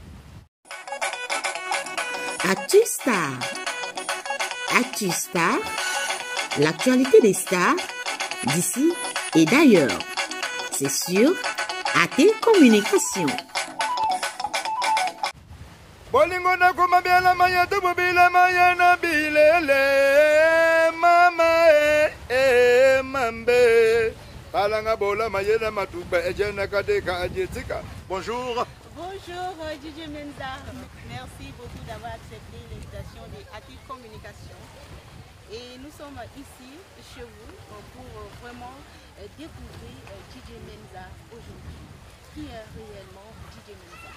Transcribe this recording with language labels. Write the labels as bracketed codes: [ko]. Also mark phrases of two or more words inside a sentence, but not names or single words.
[fr] ActuStar. ActuStar, l'actualité des stars d'ici et d'ailleurs. C'est sur AT Communication. [ln] Bolingo na kuma biala maya tubu bila maya na bilele mama mambe palanga bola maya na matuba ejena kadeka ajetika. [fr] Bonjour. Bonjour DJ Menza. Merci beaucoup d'avoir accepté l'invitation de AT Communication. Et nous sommes ici chez vous pour vraiment découvrir DJ Menza aujourd'hui. Qui est réellement DJ Menza?